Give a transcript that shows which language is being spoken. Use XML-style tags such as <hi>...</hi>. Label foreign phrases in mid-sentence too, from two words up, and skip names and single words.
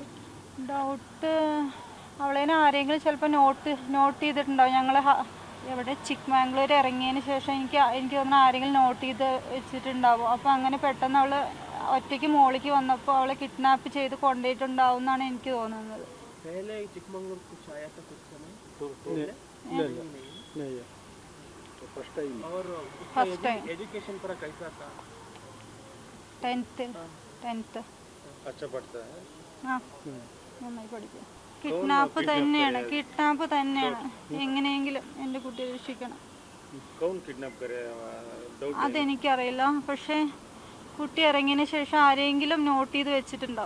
<ml>ഡൗട്ട് അവളേനെ ആരെങ്കിലും ചിലപ്പോൾ നോട്ട് ചെയ്തിട്ടുണ്ടാവും. ഞങ്ങൾ എവിടെ ചിക്ക്മാംഗ്ലൂർ ഇറങ്ങിയതിന് ശേഷം എനിക്ക് തോന്നുന്നു ആരെങ്കിലും നോട്ട് ചെയ്ത് വെച്ചിട്ടുണ്ടാവും. അപ്പോൾ അങ്ങനെ പെട്ടെന്ന് അവൾ ഒറ്റയ്ക്ക് മോളിക്ക് വന്നപ്പോൾ അവളെ കിഡ്നാപ്പ് ചെയ്ത് കൊണ്ടുപോയിട്ടുണ്ടാവും എന്നാണ് എനിക്ക് തോന്നുന്നത്.</ml> <en>first time education</en> <hi>पर कैसा था? 10th अच्छा पढ़ता है.</hi> <ml>हाँ നന്നായി പഠിക്കും. കിഡ്നാപ്പ് തന്നെയാണ്. എങ്ങനെയെങ്കിലും എൻ്റെ കുട്ടിയെ രക്ഷിക്കണം. അതെനിക്കറിയില്ല. പക്ഷേ കുട്ടി ഇറങ്ങിയതിന് ശേഷം ആരെങ്കിലും നോട്ട് ചെയ്ത് വെച്ചിട്ടുണ്ടാവും.</ml>